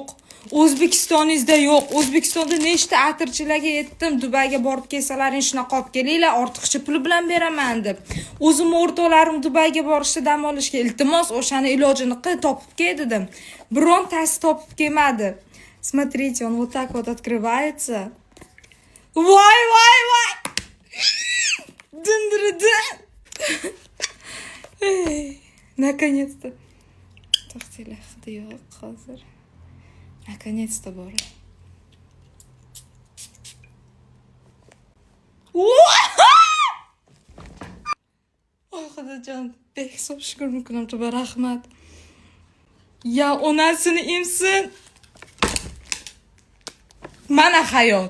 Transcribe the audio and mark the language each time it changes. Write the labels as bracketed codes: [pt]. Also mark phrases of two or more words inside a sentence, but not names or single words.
[uz] O'zbekistoningizda yo'q. O'zbekistonda nechta atirchilarga yetdim. Dubayga borib kelsalaring shunaqa olib kelinglar, ortiqcha pul bilan beraman deb. O'zim o'rtoqlarim Dubayga borishda dam olishga iltimos o'shani ilojini qilib topib kel dedim. Birontasi topib kelmadi. [ru] Смотрите, он вот так вот открывается. [uz] Voy! Dindirdi. [ru] Наконец-то. [uz] To'xtanglar, hidi yo'q hozir. [ru] Наконец-то bor. [uz] Voy xudojon, behisob shukr kunimga tuba rahmat. Ya onasini emsin. Mana hayot.